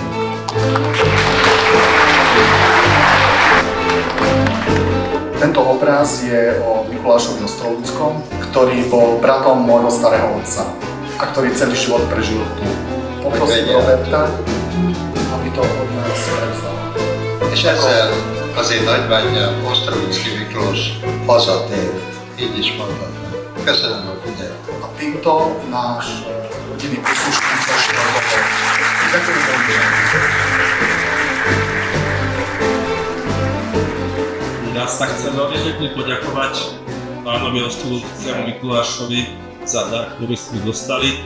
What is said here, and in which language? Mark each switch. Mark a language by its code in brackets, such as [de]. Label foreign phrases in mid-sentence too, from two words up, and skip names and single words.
[sk] Tento obraz je o Mikulášovi Ostrovúckom, ktorý bol bratom môjho starého otca a ktorý celý život prežil tu. Poprosím Roberta, aby to od nás prevzal. [hu] És ezzel azért nagybátyám Ostrovúcki Miklós hazatér, így is mondhatnám. Köszönöm a figyelmet. [sk] A týmto náš rodinný príslušník zašiel do toho. Ďakujem veľmi. Ja sa chcem veľmi pekne poďakovať pánovi Ostrovúckému Mikulášovi za dar, ktorý sme dostali.